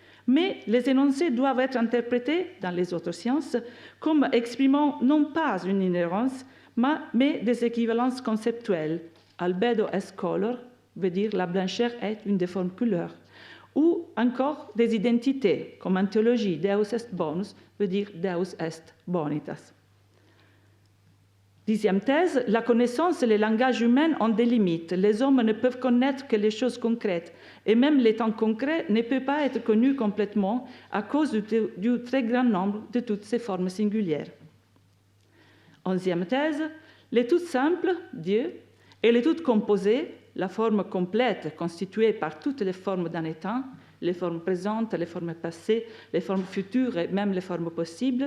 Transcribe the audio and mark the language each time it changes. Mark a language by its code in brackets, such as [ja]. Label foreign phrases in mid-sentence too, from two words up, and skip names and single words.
[fr] Mais les énoncés doivent être interprétés dans les autres sciences comme exprimant non pas une inhérence, mais des équivalences conceptuelles. [la] Albedo est color [fr] veut dire la blancheur est une des formes couleurs. Ou encore des identités, comme en théologie, [la] Deus est bonus [fr] veut dire [la] Deus est bonitas. [fr] 10e thèse, la connaissance et le langage humain ont des limites. Les hommes ne peuvent connaître que les choses concrètes, et même les temps concrets ne peuvent pas être connus complètement à cause du très grand nombre de toutes ces formes singulières. 11e thèse, les toutes simples, Dieu, et les toutes composées, la forme complète constituée par toutes les formes d'un état, les formes présentes, les formes passées, les formes futures et même les formes possibles.